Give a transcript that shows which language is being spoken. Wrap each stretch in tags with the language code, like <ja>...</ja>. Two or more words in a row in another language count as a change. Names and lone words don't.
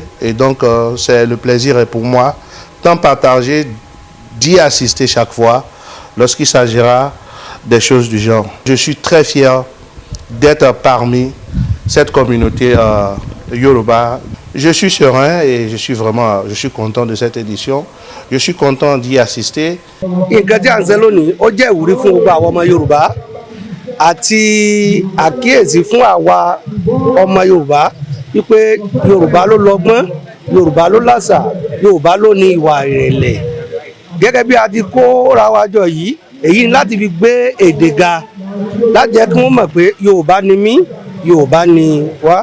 <fr>Et donc, c'est le plaisir est pour moi, tant partagé, d'y assister chaque fois lorsqu'il s'agira des choses du genre. Je suis très fier d'être parmi cette communauté Yoruba. Je suis serein et je suis content de cette édition. Je suis content d'y assister.</fr> <yo>Àti àkíyèsí fún àwa ọmọ Yorùbá wípé Yorùbá ló lọ́gbọ́n, Yorùbá ló lásà, Yorùbá ló ní ìwà ìrẹ̀lẹ̀. Gẹ́gẹ́ bí a ti kó ra wa jọ yìí, èyí ni láti fi gbé èdè ga, láti jẹ́ kí wọ́n mọ̀ pé Yorùbá ni mí, Yorùbá ni wá.</yo>